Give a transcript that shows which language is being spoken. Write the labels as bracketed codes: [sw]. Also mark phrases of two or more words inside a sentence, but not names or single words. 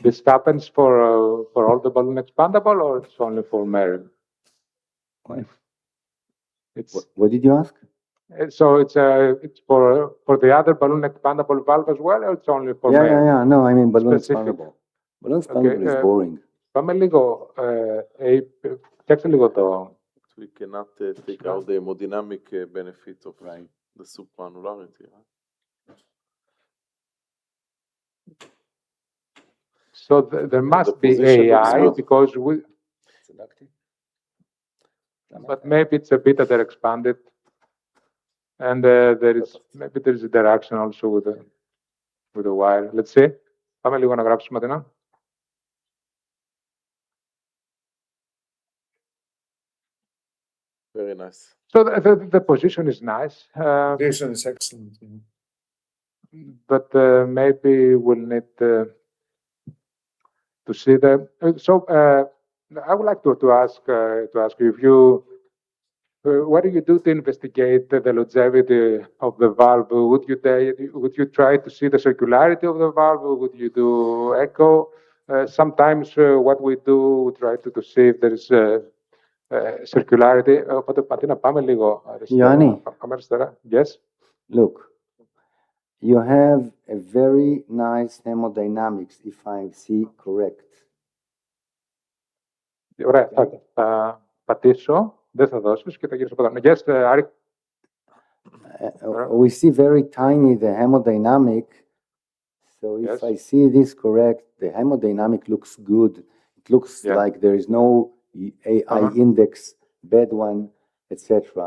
[en] This happens for all the balloon expandable, or it's only for Mary? What? It's What did you ask? so it's for the other balloon expandable valve as well, or it's only for Mary? Yeah. No, I mean balloon Specific. expandable. Balloon expandable is boring. [el] Πάμε λίγο, φτιάξτε λίγο το. [en] We cannot take out the hemodynamic benefit of the supraannularity. So there must be AI because but maybe it's a bit that expanded, and there is interaction also with the wire. Let's see. [el] Πάμε λίγο να γράψουμε την. [en] Very nice. So the position is nice. Position is excellent. But maybe we'll need to see the. So I would like to ask you if you. What do you do to investigate the longevity of the valve? Would you try to see the circularity of the valve? Would you do echo? Sometimes what we do, we try to see if there is circularity. [el] Οπότε πατή να πάμε λίγο αριστερά. Πάμε αριστερά. [en] Yes. Look, you have a very nice hemodynamics, if I see correct. [el] Ωραία, θα πατήσω. Δεν θα δώσεις και θα γυρίσω από εδώ. [en] Yes, Ari. We see very tiny the hemodynamic. So if I see this correct, the hemodynamic looks good. It looks like there is no AI index, bad one. etc.